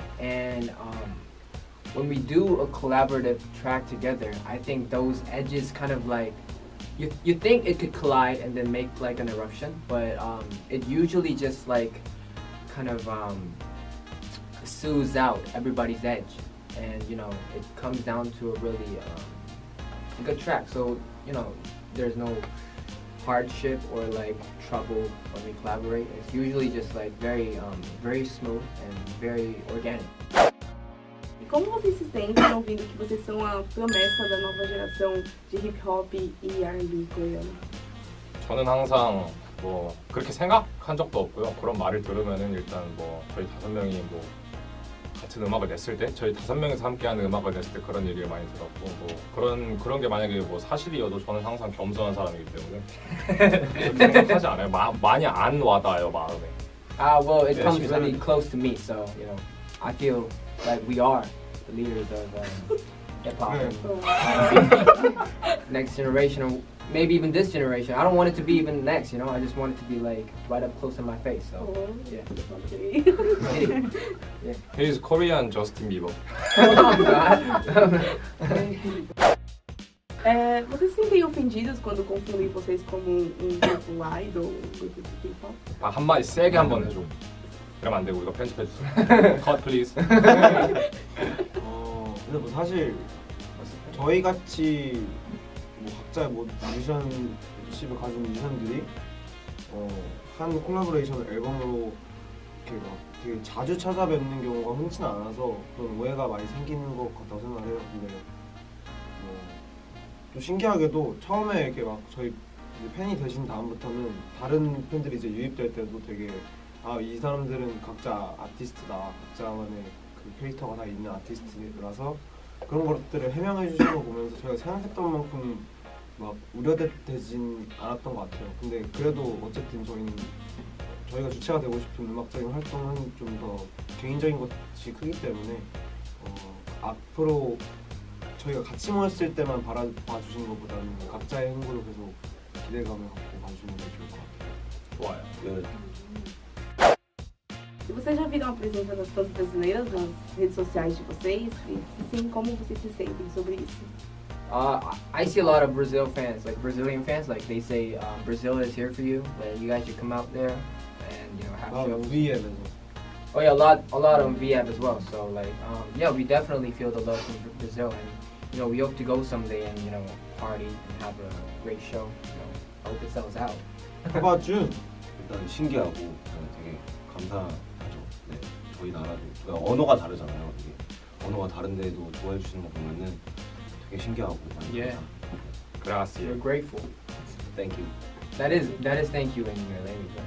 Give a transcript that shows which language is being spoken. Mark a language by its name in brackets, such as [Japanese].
[English] And when we do a collaborative track together, I think those edges kind of like you think it could collide and then make like an eruption, but it usually just like kind of soothes out everybody's edge, and you know it comes down to a really good track. So you know there's no hardship or like trouble when we collaborate. It's usually just like very smooth and very organic. [Portuguese] E como vocês se sentem ouvindo que vocês são a promessa da nova geração de hip hop e R&B coreano? [Korean] 저는 항상 뭐 그렇게 생각한 적도 없고요. 그런 말을 들으면은 일단 뭐 저희 5명이 뭐 같은 음악을 냈을 때 저희 5명이서 함께하는 음악을 냈을 때 그런 얘기를 많이 들었고 뭐 그런 게 만약에 뭐 사실이어도 저는 항상 겸손한 사람이기 때문에 그렇게 생각하지 않아요. 많이 안 와닿아요 마음에. [English] Well, it comes really close to me, so you know, I feel like we are the leaders of hip hop. Next generation, or maybe even this generation. I don't want it to be even next, you know. I just want it to be like right up close in my face. So yeah. Okay. Yeah. He's Korean Justin Bieber. [Portuguese] Vocês se sentem ofendidos quando confundem vocês como um grupo idol, um grupo de K-pop? [Korean] 한마디 세게 한번 해줘. 그러면 안 되고 이거 편집해주세요. [English] Cut please. [Korean] 근데 뭐 사실 저희 같이 뭐 각자의 뭐 뮤지션십을 가진 뮤지션들이 한 콜라보레이션 앨범으로 이렇게 막 되게 자주 찾아뵙는 경우가 흔치는 않아서 그런 오해가 많이 생기는 것 같다고 생각해요. 근데 또 신기하게도 처음에 이렇게 막 저희 이제 팬이 되신 다음부터는 다른 팬들이 이제 유입될 때도 되게 이 사람들은 각자 아티스트다, 각자만의 그 캐릭터가 다 있는 아티스트라서 그런 것들을 해명해 주시는 거 보면서 저희가 생각했던 만큼 막 우려되진 않았던 것 같아요. 근데 그래도 어쨌든 저희가 주체가 되고 싶은 음악적인 활동은 좀 더 개인적인 것이 크기 때문에 앞으로 저희가 같이 모였을 때만 봐주시는 것보다는 각자의 행보를 계속 기대감을 갖고 봐주시는 게 좋을 것 같아요. 좋아요. [Portuguese] E vocês já viram a presença das fãs brasileiras nas redes sociais de vocês? E se sim, como vocês se sentem sobre isso? [English] I see a lot of Brazil fans, like Brazilian fans, like they say Brazil is here for you. Like you guys should come out there and have shows. [Korean] V앱에서. [English] Oh yeah, a lot on VF as well. So like yeah, we definitely feel the love from Brazil, and we hope to go someday and party and have a great show. I hope it sells out. How about you? [Korean] 일단 신기하고 되게 감사하죠. 네, 저희 나라도 언어가 다르잖아요. 이게 언어가 다른데도 좋아해 주시는 거 보면은 되게 신기하고 많이 [English] Yeah. [Spanish] Gracias. [English] We're grateful. Thank you. That is thank you in your language.